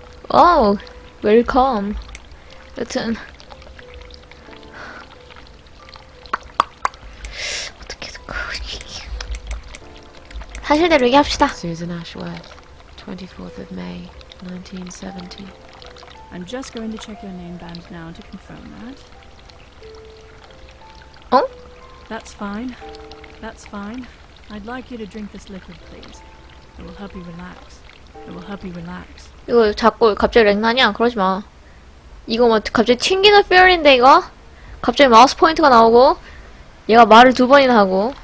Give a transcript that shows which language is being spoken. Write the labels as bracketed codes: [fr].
[en] Oh, welcome. [ko] 여튼 어떻게 사실대로 얘기합시다. [en] Susan Ashworth, 24th of May, 1970. I'm just going to check your name band now to confirm that. 어? That's fine. That's fine. I'd like you to drink this liquid, please. It will help you relax. It will help you relax. [ko] 이거 자꾸 갑자기 렉나냐? 그러지 마. 이거 뭐 갑자기 튕기는 페어인데 이거? 갑자기 마우스 포인트가 나오고 얘가 말을 2번이나 하고.